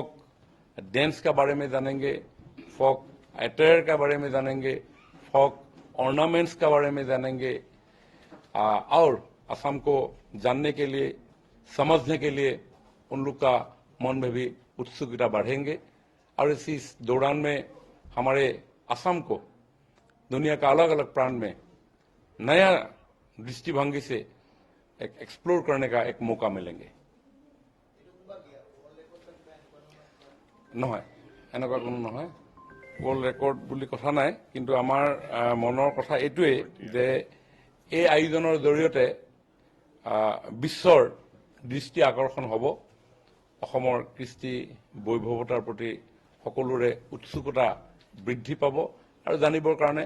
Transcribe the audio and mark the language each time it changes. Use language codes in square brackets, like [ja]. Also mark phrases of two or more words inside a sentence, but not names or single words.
[hi] डांस का बारे में जानेंगे [en] folk attire [hi] का बारे में जानेंगे [en] folk ornaments [hi] का बारे में जानेंगे और असम को जानने के लिए समझने के लिए उन लोग का मन में भी उत्सुकता बढ़ेंगे और इसी दौरान में हमारे असम को दुनिया का अलग अलग प्रांत में नया दृष्टिभंगी से एक एक्सप्लोर करने का एक मौका मिलेंगे [as] নহয় এনেকুৱা কোনো নহয় [en] world record [as] বুলি কথা নাই কিন্তু আমাৰ মনৰ কথা এইটোৱে যে এই আয়োজনৰ জৰিয়তে বিশ্বৰ দৃষ্টি আকৰ্ষণ হ'ব অসমৰ কৃষ্টি বৈভৱতাৰ প্ৰতি সকলোৰে উৎসুকতা বৃদ্ধি পাব আৰু জানিবৰ কাৰণে